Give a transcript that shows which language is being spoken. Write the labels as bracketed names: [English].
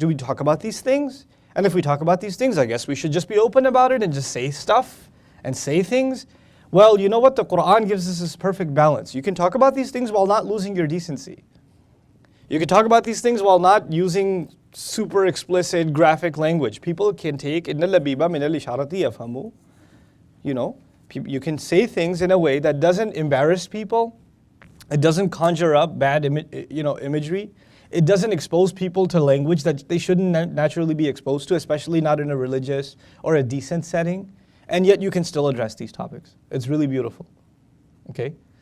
[English] Do we talk about these things? And if we talk about these things, I guess we should just be open about it and just say stuff and say things. Well, you know what? The Quran gives us this perfect balance. You can talk about these things while not losing your decency. You can talk about these things while not using super explicit graphic language. People can take [Arabic] إِنَّ اللَّبِيبَ مِنَ الْإِشَارَةِ يَفْهَمُ. [English] You can say things in a way that doesn't embarrass people. It doesn't conjure up bad imagery. It doesn't expose people to language that they shouldn't naturally be exposed to, especially not in a religious or a decent setting. And yet you can still address these topics. It's really beautiful. Okay?